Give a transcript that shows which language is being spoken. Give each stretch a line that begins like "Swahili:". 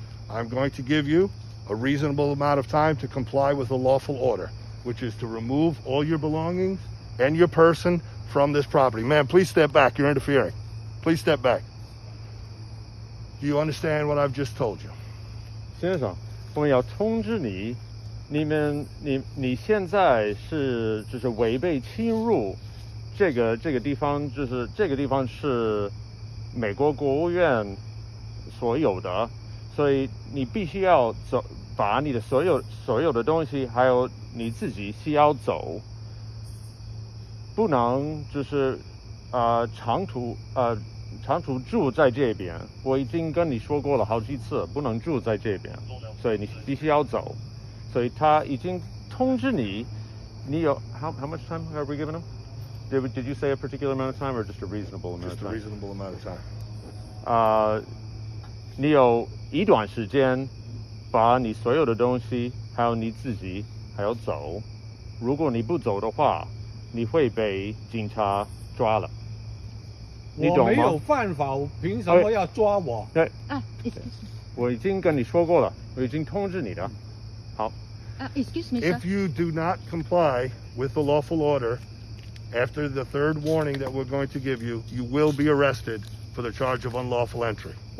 English: I'm going to give you a reasonable amount of time to comply with a lawful order, which is to remove all your belongings and your person from this property. Ma'am, please step back. You're interfering. Please step back. Do you understand what I've just told you?
Chinese: 先生，我们要通知你，你现在就是违背侵入这个地方，就是这个地方是美国国务院所有的，所以你必须要把你的所有的东西，还有你自己需要走，不能就是长途住在这边。我已经跟你说过了好几次，不能住在这边，所以你必须要走。所以他已经通知你，你有
English: how much time are we giving him? Did you say a particular amount of time or just a reasonable amount of time? Just a reasonable amount of time.
Chinese: 你有一段时间把你所有的东西，还有你自己，还要走。如果你不走的话，你会被警察抓了。你懂吗？我没有犯法，凭什么要抓我？对我已经跟你说过了，我已经通知你的。好。
English: Excuse me, sir. If you do not comply with the lawful order, after the third warning that we're going to give you, you will be arrested for the charge of unlawful entry.